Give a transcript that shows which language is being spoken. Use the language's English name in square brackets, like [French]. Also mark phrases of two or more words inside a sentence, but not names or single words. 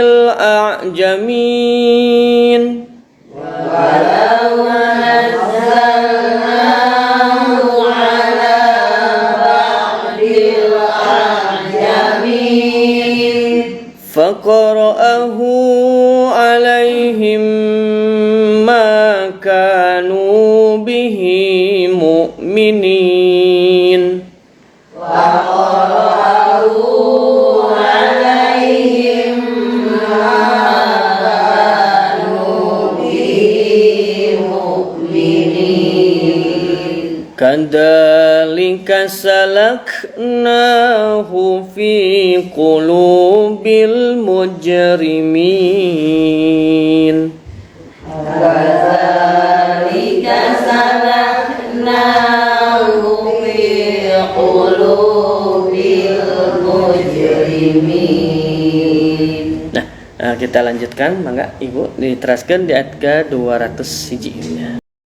[Arabic] الأعجمين فقرأه عليهم ما كانوا به مؤمنين كذلك سلكناه في قلوب المجرمين كذلك سلكناه في قلوب المجرمين. [Indonesian] Nah, kita lanjutkan, [Sundanese] mangga Ibu diteraskan di ayat ke 200 hiji.